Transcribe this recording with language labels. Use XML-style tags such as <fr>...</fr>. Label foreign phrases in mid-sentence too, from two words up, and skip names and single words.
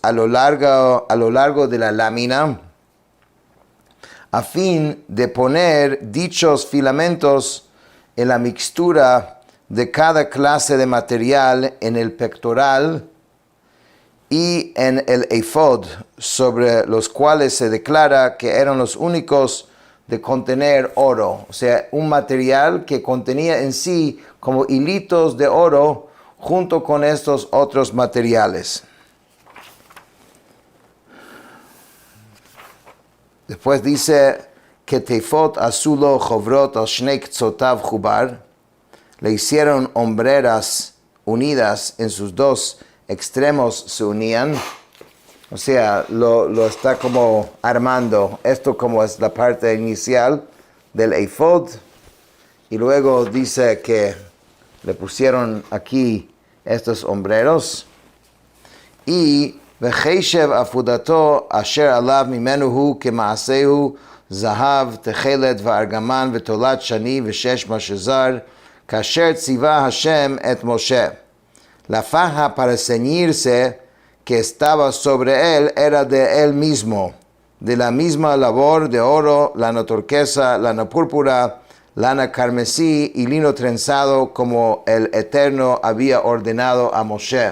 <es>a lo largo de la lámina, a fin de poner dichos filamentos en la mixtura de cada clase de material en el pectoral y en el ephod, sobre los cuales se declara que eran los únicos de contener oro. O sea, un material que contenía en sí como hilitos de oro junto con estos otros materiales. Después dice que</es> <he>כתפת עשו לו חברת על שני קצותו חבר,</he> <es>le hicieron hombreras unidas, en sus dos extremos se unían. O sea, lo está como armando. Esto como es la parte inicial del ephod. Y luego dice que le pusieron aquí estos hombreros.</es> <he>Y וחשב אפדתו אשר עליו ממנו הוא כמעשהו זהב תכלת וארגמן ותולעת שני ושש משזר כאשר צוה השם את משה.</he> <es>La faja para ceñirse que estaba sobre él era de él mismo, de la misma labor de oro, lana turquesa, lana púrpura, lana carmesí y lino trenzado, como el Eterno había ordenado a Moshe.</es>